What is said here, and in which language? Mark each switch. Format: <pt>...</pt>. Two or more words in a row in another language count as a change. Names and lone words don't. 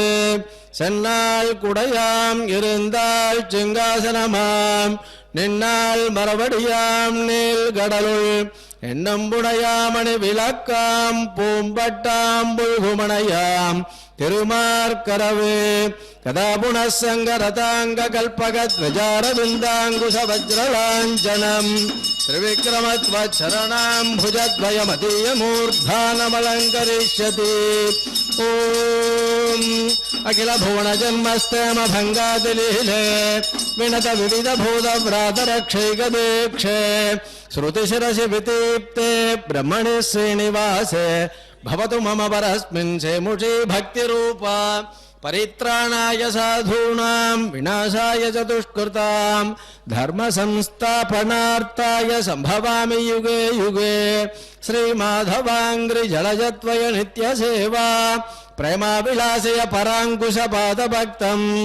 <ta>சென்னால் குடையாம் இருந்தால் சிங்காசனமாம் நின்னால் மரபடியாம் நீல் கடலுள் என்னும் புடையாமணி விளக்காம் பூம்பட்டாம் புழுகுமணையாம் திருமார்கரவு.</ta> <sa>कदा पुनश्शङ्खरथाङ्ग कल्पकध्वजारविन्दाङ्कुश वज्रलाञ्छनम् त्रिविक्रमत्वच्चरणाम्बुजद्वयम् मदीयमूर्धानमलङ्करिष्यति. ॐ अखिल भुवन जन्मस्थेम भङ्गादिलीले विनत विविध भूत व्रातरक्षैक दीक्षे श्रुतिशिरसि विदीप्ते ब्रह्मणि श्रीनिवासे भवतु मम परस्मिन् सेमुषी भक्तिरूपा परित्राणाय साधूनां विनाशाय च दुष्कृतां धर्म संस्थापनार्थाय संभवामि युगे युगे श्रीमाधवाङ्घ्रिजलजत्वय नित्यसेवा प्रेमाविलासय पराङ्कुशपादभक्तं</sa>